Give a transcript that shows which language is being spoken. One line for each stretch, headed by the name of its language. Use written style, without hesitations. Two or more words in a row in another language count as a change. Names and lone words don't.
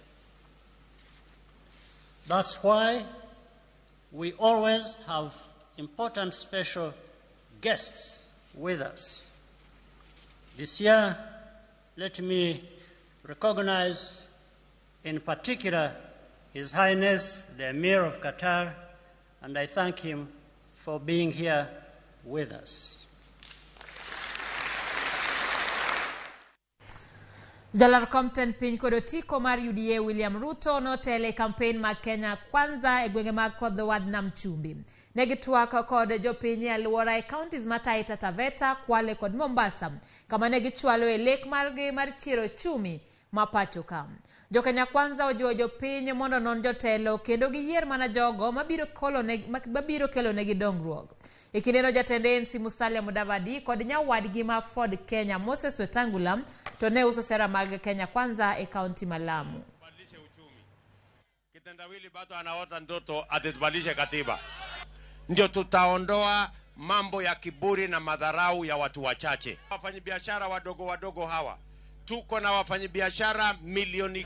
English: That's why we always have important special guests with us. This year, let me recognize in particular His Highness the Emir of Qatar, and I thank him for being here with us.
Luo (Kenya and Tanzania): Jalar Compton piny kod otiko mar UDA William Ruto notele campaign mag Kenya Kwanza e gwenge mag Kodhowad nam Chumbi. Negitwak kod jopiny alwora e counties ma Taita Taveta, Kwale kod Mombasa, kama negichwalo e lek margi mar chiro chumi ma pacho ka. Jokenya Kwanza ojiwo jopiny mondo non jotelo kendo giyier mana jogo mabiro kelo negi dongruok. E kindeno jatend ANC Musalia Mudavadi kod nyawadgi ma Ford Kenya Moses Wetangula to ne uso sera mag Kenya Kwanza e kaunti ma Lamu.
Swahili: Kitendawili bado anaota ndoto atibadilishe katiba. Ndio tutaondoa mambo ya kiburi na madharau ya watu wachache. Wafanyabiashara wadogo hawa, tuko na wafanyabiashara milioni.